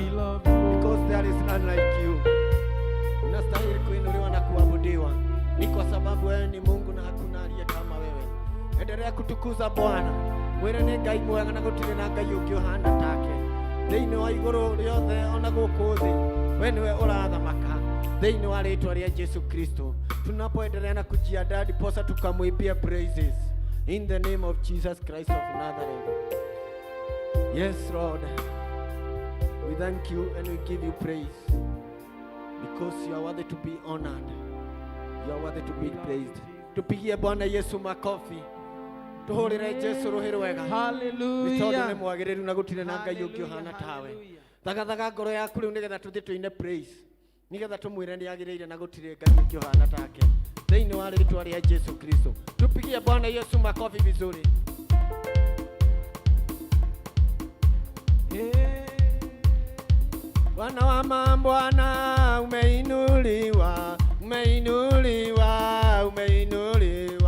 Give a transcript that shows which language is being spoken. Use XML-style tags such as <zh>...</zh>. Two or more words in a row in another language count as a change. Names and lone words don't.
<en>We love you. Because there is none like you.</en> <sw>Unastahili kuinuliwa na kuabudiwa. Ni kwa sababu wewe ni Mungu na hakuna aliye kama wewe. Endelea kutukuza Bwana.</sw> <ki>Mwire ni Ngai mwega na gutire na Ngai ungi uhana take. Thiini wa iguru riothe ona guku thi. Wewe niwe urathamaka. Thiini wa ritwa ria Yesu Kristo.</ki> <sw>Tunapoendelea na kujiandaa ndiposa tukamwimbia praises.</sw> <en>In the name of Jesus Christ of Nazareth. Yes, Lord. We thank you and we give you praise. Because you are worthy to be honored. You are worthy to be praised.</en> <sw>Tupigie Bwana Yesu makofi.</sw> <ki>tuhurire Jesu ruhi rwega. Hallelujah. Tondu ni mwagiriru na gutire na ngai ungi uhana tawe. Thagathaga ngoro yaku riu nigetha tuthie tuine praise. Nigetha tumwire ni agirire na gutire ngai ungi uhana take. Thiini wa ritwa ria Jesu Kristo.</ki> <sw>Tupigie Bwana Yesu makofi vizuri. Bwana wa mabwana umeinuliwa, umeinuliwa, umeinuliwa.</sw>